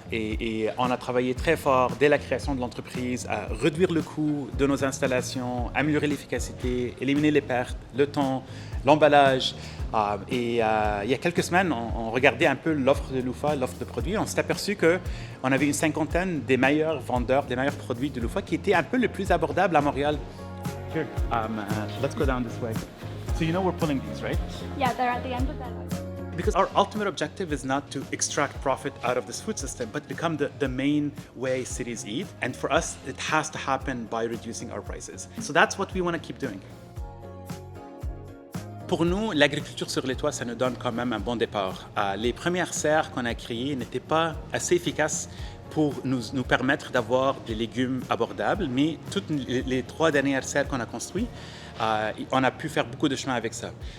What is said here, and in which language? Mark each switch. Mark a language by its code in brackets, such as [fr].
[fr] Et on a travaillé très fort dès la création de l'entreprise à réduire le coût de nos installations, améliorer l'efficacité, éliminer les pertes, le temps, l'emballage. Il y a quelques semaines, on regardait un peu l'offre de Loufa, l'offre de produits. On s'est aperçu qu'on avait une cinquantaine des meilleurs vendeurs, des meilleurs produits de Loufa qui étaient un peu les plus abordables à Montréal. [en] Here, let's go down this way. So you know we're pulling these, right? Yeah, they're at the end of that line. Because our ultimate objective is not to extract profit out of this food system, but become the main way cities eat. And for us, it has to happen by reducing our prices. So that's what we want to keep doing. [fr] Pour nous, l'agriculture sur les toits, ça nous donne quand même un bon départ. Les premières serres qu'on a créées n'étaient pas assez efficaces pour nous permettre d'avoir des légumes abordables, mais toutes les 3 dernières serres qu'on a construites, on a pu faire beaucoup de chemin avec ça.